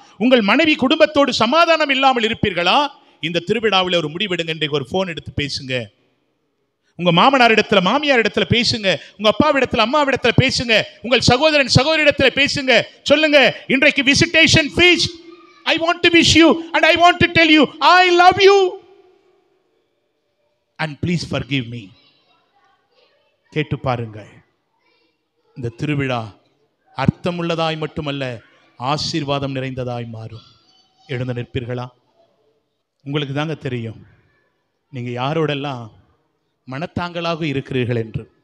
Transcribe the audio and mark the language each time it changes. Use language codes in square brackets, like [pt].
[ta] உங்கள் மனைவி குடும்பத்தோடு சமாதானம் இல்லாமல் இருப்பீர்களா? இந்த திருவிழாவில் ஒரு முடிவெடுங்க. இன்றைக்கு ஒரு போன் எடுத்து பேசுங்க. உங்க மாமனார் இடத்துல, மாமியார் இடத்துல பேசுங்க. உங்க அப்பாவிடத்துல, அம்மாவிடத்துல பேசுங்க. உங்கள் சகோதரன் சகோதரிடத்துல பேசுங்க. சொல்லுங்க, இன்றைக்கு visitation feast. [en] I want to wish you and I want to tell you I love you and please forgive me. [ta] கேட்டு பாருங்கள். இந்த திருவிழா அர்த்தமுள்ளதாய் மட்டுமல்ல, ஆசீர்வாதம் நிறைந்ததாய் மாறும். எழுந்து நிற்பீர்களா? உங்களுக்கு தாங்க தெரியும் நீங்க யாரோடெல்லாம் மனத்தாங்களாக இருக்கிறீர்கள் என்று.